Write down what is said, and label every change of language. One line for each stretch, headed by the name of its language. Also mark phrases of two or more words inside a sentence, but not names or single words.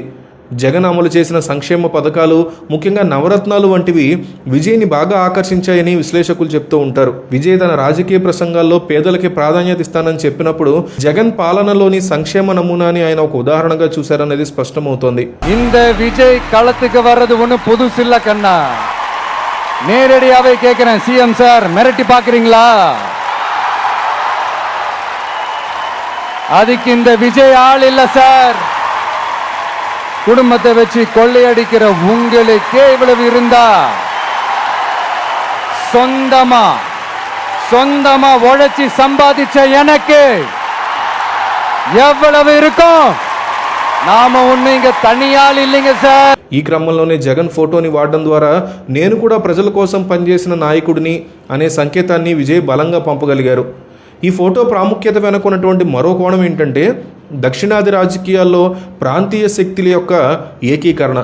Telugu: జగన్ అమలు చేసిన సంక్షేమ పథకాలు, ముఖ్యంగా నవరత్నాలు వంటివి విజయ్ని బాగా ఆకర్షించాయని విశ్లేషకులు చెప్తూ ఉంటారు. విజయ్ తన రాజకీయ ప్రసంగాల్లో పేదలకి ప్రాధాన్యత ఇస్తానని చెప్పినప్పుడు జగన్ పాలనలోని సంక్షేమ నమూనాని ఆయన ఒక ఉదాహరణగా చూశారనేది స్పష్టమవుతోంది.
Tamil: இந்த விஜய் களத்துக்கு வர்றது ஒன்றும் புதுசு இல்ல கண்ணா. நேரடியாவே கேட்கிறேன்,
English: CM sir
Tamil: மிரட்டி பாக்குறீங்களா? அதுக்கு இந்த விஜய் ஆள் இல்ல சார். குடும்பத்தை வச்சு கொள்ளையடிக்கிற உங்களுக்கே இவ்வளவு இருந்தா, சொந்தமா உழைச்சி சம்பாதிச்ச எனக்கு எவ்வளவு இருக்கும்? நாம ஒன்னு இன்னும் தனியா இல்லிங்க சார்.
Telugu: ఈ క్రమంలోనే జగన్ ఫోటోని వాడడం ద్వారా నేను కూడా ప్రజల కోసం పనిచేసిన నాయకుడిని అనే సంకేతాన్ని విజయ్ బలంగా పంపగలిగారు. ఈ ఫోటో ప్రాముఖ్యత వెనుకున్నటువంటి మరో కోణం ఏంటంటే, దక్షిణాది రాజకీయాల్లో ప్రాంతీయ శక్తుల యొక్క ఏకీకరణ.